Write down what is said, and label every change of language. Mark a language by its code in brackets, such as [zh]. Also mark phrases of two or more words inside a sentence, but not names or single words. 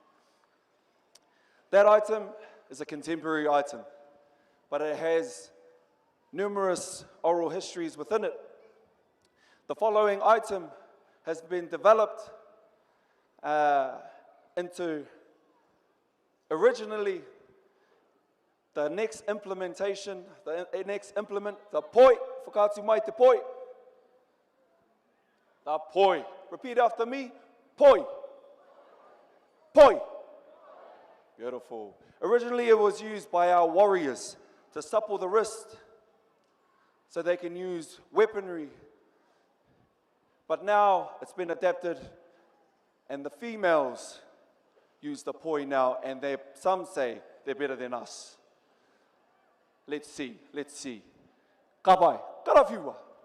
[en] That item is a contemporary item, but it has numerous oral histories within it. The following item has been developed into originally the next implementation, the next implement, the poi, [mi] whakatu mai te poi. [en] The poi. Repeat after me. Poi. Poi. Beautiful. Originally it was used by our warriors to supple the wrist so they can use weaponry. But now it's been adapted and the females use the poi now, and some say they're better than us. Let's see, let's see. [mi] Ka pai, karawhiua.